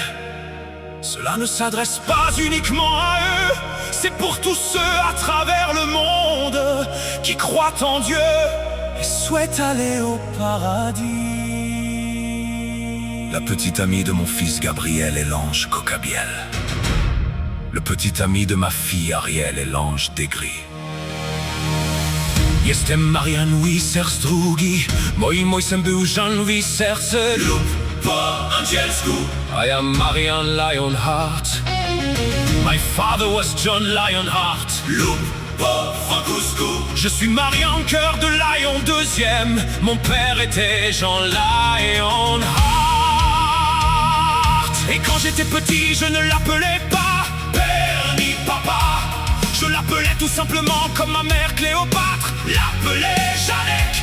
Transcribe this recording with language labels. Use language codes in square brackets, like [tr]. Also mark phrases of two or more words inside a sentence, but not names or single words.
[fr] Cela ne s'adresse pas uniquement à eux, c'est pour tous ceux à travers le monde qui croient en Dieu et souhaitent aller au paradis. La petite amie de mon fils Gabriel est l'ange Cocabiel. Le petit ami de ma fille Ariel est l'ange Degri. [pl] Jestem Marian Wisers drugi, moim ojcem był Jean Wisers lub po angielsku. [en] I am Marian Lionheart. My father was John Lionheart [pl] lub po francusku. [fr] Je suis Marian Cœur de Lion deuxième, mon père était Jean Lionheart. Et quand j'étais petit, je ne l'appelais pas père ni papa. Je l'appelais tout simplement comme ma mère Cléopâtre l'appelait Janek.